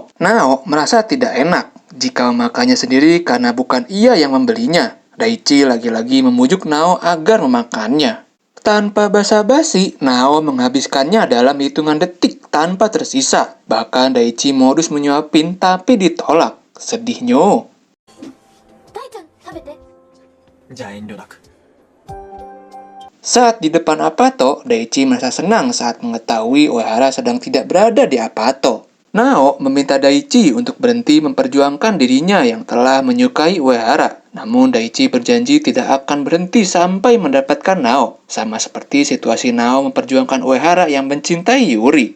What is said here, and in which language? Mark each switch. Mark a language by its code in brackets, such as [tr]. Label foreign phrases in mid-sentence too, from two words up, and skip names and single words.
[id] Nao merasa tidak enak jika memakannya sendiri karena bukan ia yang membelinya. Daichi lagi-lagi memujuk Nao agar memakannya. Tanpa basa-basi, Nao menghabiskannya dalam hitungan detik tanpa tersisa. Bahkan Daichi modus menyuapin tapi ditolak. Sedihnya. [ja] 大ちゃん食べて。じゃあ遠慮なく。 [id] Saat di depan Apato, Daichi merasa senang saat mengetahui Uehara sedang tidak berada di Apato. Nao meminta Daichi untuk berhenti memperjuangkan dirinya yang telah menyukai Uehara. Namun Daichi berjanji tidak akan berhenti sampai mendapatkan Nao, sama seperti situasi Nao memperjuangkan Uehara yang mencintai Yuri.